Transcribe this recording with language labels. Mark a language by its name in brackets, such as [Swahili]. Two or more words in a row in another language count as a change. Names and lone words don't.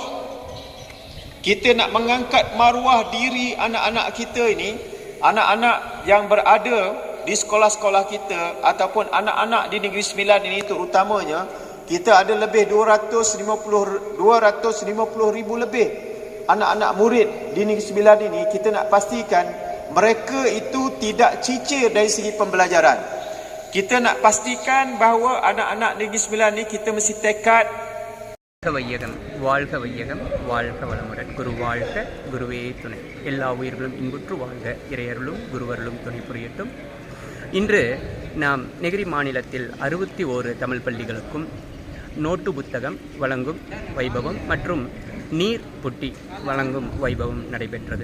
[Malay] Kita nak mengangkat maruah diri anak-anak kita ini, anak-anak yang berada di sekolah-sekolah kita ataupun anak-anak di Negeri Sembilan ini terutamanya, kita ada lebih 250 ribu lebih anak-anak murid di Negeri Sembilan ini. Kita nak pastikan mereka itu tidak cicir dari segi pembelajaran. Kita nak pastikan bahawa anak-anak Negeri Sembilan ini kita mesti tekad. [Tamil] வையகம் வாழ்க வையகம் வாழ்க வளமுடன் குரு வாழ்க குருவே துணை எல்லா உயிர்களும் இன்புற்று வாழ்க இறையருளும் குருவருளும் துணை புரியட்டும். இன்று நாம் நெகிரி மாநிலத்தில் 61 தமிழ் பள்ளிகளுக்கும் நோட்டு புத்தகம் வழங்கும் வைபவம் மற்றும் நீர் புட்டி வழங்கும் வைபவம் நடைபெற்றது.